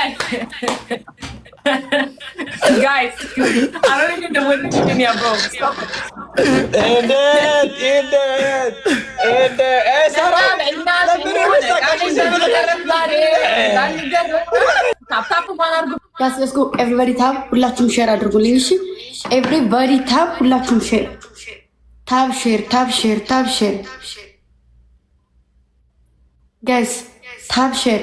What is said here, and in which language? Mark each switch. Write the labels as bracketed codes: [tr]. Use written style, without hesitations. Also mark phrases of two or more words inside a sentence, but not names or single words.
[en] Guys, I don't even know what to do here, bro. Stop it. Guys, let's go. Everybody tap. [am] ሁላችሁም ሼር አድርጉልኝ እሺ። [en] Everybody tap. [am] ሁላችሁም ሼር [en] tap share. Guys, tap share.